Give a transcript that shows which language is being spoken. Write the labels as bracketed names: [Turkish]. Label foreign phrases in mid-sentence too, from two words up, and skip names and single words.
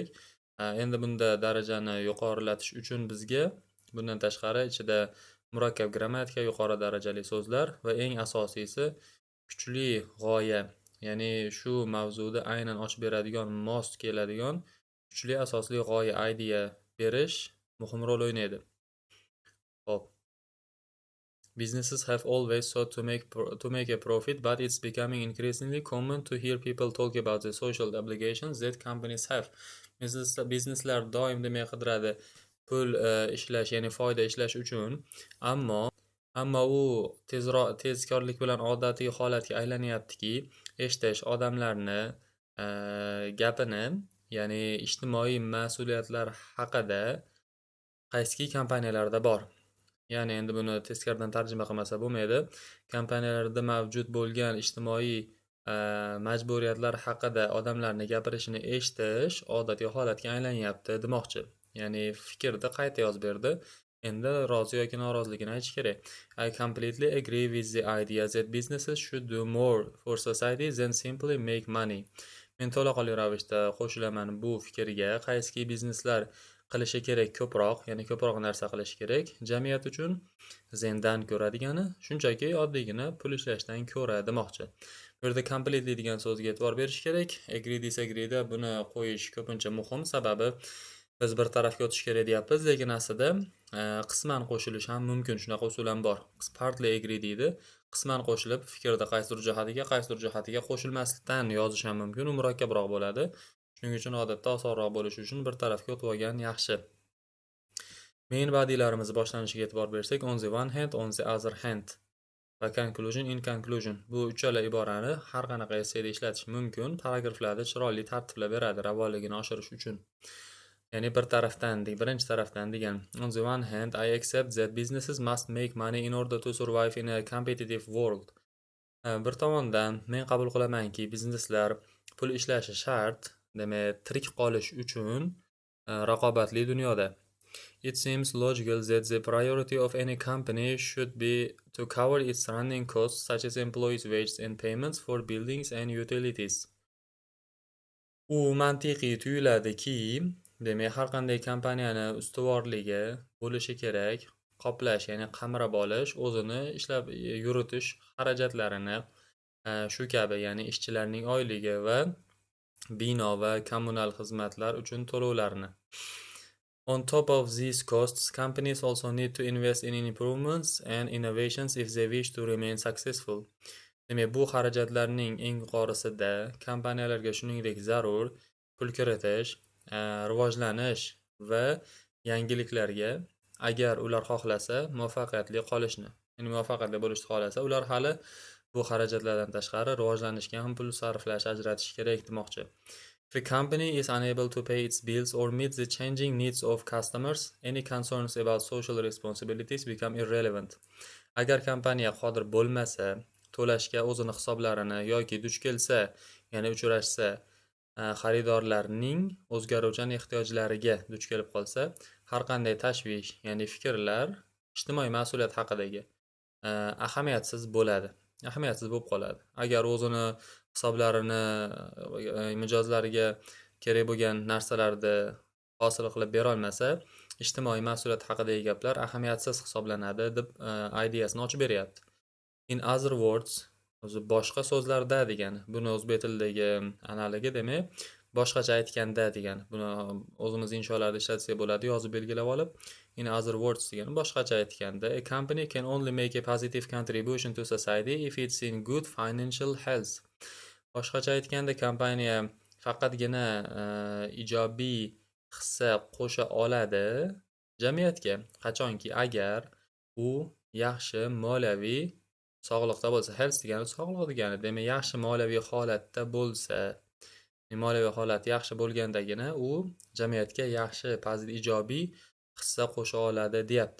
[Uzbek] Endi bunda darajani yuqorilatish uchun bizga bundan tashqari ichida murakkab grammatika, yuqori darajali so'zlar va eng asosiysi kuchli g'oya, ya'ni shu mavzuda aynan ochib beradigan, mos keladigan kuchli asosli g'oya, idea berish muhim rol o'ynaydi. Hop. [English] Businesses have always sought to make a profit, but it's becoming increasingly common to hear people talk about the social obligations that companies have. [Uzbek] Bizneslar doim demak qidiradi pul ishlash, ya'ni foyda ishlash uchun, ammo u tezkorlik bilan odatiy holatga aylanyaptiki, eshitish odamlarni gapini, ya'ni ijtimoiy mas'uliyatlar haqida qaysi kompaniyalarda bor. Ya'ni endi buni teskaridan tarjima qilmasa bo'lmaydi. Kompaniyalarda mavjud bo'lgan ijtimoiy majburiyatlar haqida odamlarni gapirishini eshitish odatiy holatga aylanyapti demoqchi. Ya'ni fikrni qayta yozib berdi. Endi rozi yoki noroziligini aytish kerak. [English] I completely agree with the idea that businesses should do more for society than simply make money. [Uzbek] Men to'laqonli ravishda qo'shilaman bu fikrga. Qaysiki bizneslar qilishi kerak ko'proq, ya'ni ko'proq narsa qilish kerak jamiyat uchun, zendan ko'ra degani shunchaki oddiygina pul ishlashdan ko'ra demoqchi. Bu yerda completely degan so'zga e'tibor berish kerak. [English] Agree disagree [Uzbek] da buni qo'yish ko'pincha muhim, sababi biz bir tarafga o'tish kerak deyapmiz, lekin aslida qisman qo'shilish ham mumkin. Shunaqa usul ham bor. [English] Partly agree [Uzbek] deydi. Qisman qo'shilib fikrda qaysidir jihatiga qo'shilmaslikdan yozish ham mumkin. U murakkabroq bo'ladi. Shuning uchun odatda osonroq bo'lishi uchun bir tarafga o'tib olgan yaxshi. [English] Main bodylarimiz [Uzbek] boshlanishiga e'tibor bersak, [English] on the one hand, on the other hand va conclusion, in conclusion. [Uzbek] Bu uchala iborani har qanaqa essayda ishlatish mumkin. Paragraflarni chiroyli tartiblab beradi ravonligini oshirish uchun. Ya'ni birinchi tarafdan degan. [English] On the one hand, I accept that businesses must make money in order to survive in a competitive world. [Uzbek] Bir tomondan men qabul qilamanki, bizneslar pul ishlashi shart, demak, tirik qolish uchun raqobatli dunyoda. [English] It seems logical that the priority of any company should be to cover its running costs such as employees' wages and payments for buildings and utilities. [Uzbek] U mantiqiy tuyuladiki, demak, har qanday kompaniyani ustuvorligi bo'lishi kerak, qoplash, ya'ni qamrab olish, o'zini ishlab yuritish xarajatlarini, shu kabi, ya'ni ishchilarning oyligi va bino va kommunal xizmatlar uchun to'lovlarni. [English] On top of these costs, companies also need to invest in improvements and innovations if they wish to remain successful. [Uzbek] Demak, bu xarajatlarning eng yuqorisida kompaniyalarga shuningdek zarur pul kiritish, rivojlanish va yangiliklarga, agar ular xohlasa muvaffaqiyatli qolishni, ya'ni muvaffaqiyatli bo'lishni xohlasa, ular hali bu xarajatlardan tashqari rivojlanishga ham pul sarflash, ajratish kerak demoqchi. [English] If a company is unable to pay its bills or meet the changing needs of customers, any concerns about social responsibilities become irrelevant. [Uzbek] Agar kompaniya qodir bo'lmasa to'lashga o'zini hisoblarini yoki duch kelsa, ya'ni uchrashsa, xaridorlarning o'zgaruvchan ehtiyojlariga duch kelib qolsa, har qanday tashvish, ya'ni fikrlar ijtimoiy mas'uliyat haqidagi ahamiyatsiz bo'ladi. Ahamiyatsiz bo'lib qoladi. Agar o'zini hisoblarini, mijozlariga kerak bo'lgan narsalarni hosil qilib bera olmasa, ijtimoiy mas'uliyat haqidagi gaplar ahamiyatsiz hisoblanadi deb ideyasini ochib beryapti. [English] In other words, [Uzbek] o'zi boshqa so'zlarda degani. Buni o'zbek tilidagi analogi demak, boshqacha aytganda degani. Buni o'zimiz insholarda ishlatsak bo'ladi, yozib belgilab olib. [English] In other words [Uzbek] degani boshqacha aytganda, [English] a company can only make a positive contribution to society if it's in good financial health. [Uzbek] Boshqacha aytganda, kompaniya faqatgina ijobiy hissa qo'sha oladi jamiyatga qachonki agar u yaxshi moliyaviy sog'liqda bo'lsa. Health degani sog'liq degani. Demak, yaxshi moliyaviy holatda bo'lsa, moliyaviy holati yaxshi bo'lgandagina u jamiyatga yaxshi, ijobiy hissa qo'sha oladi deyapti.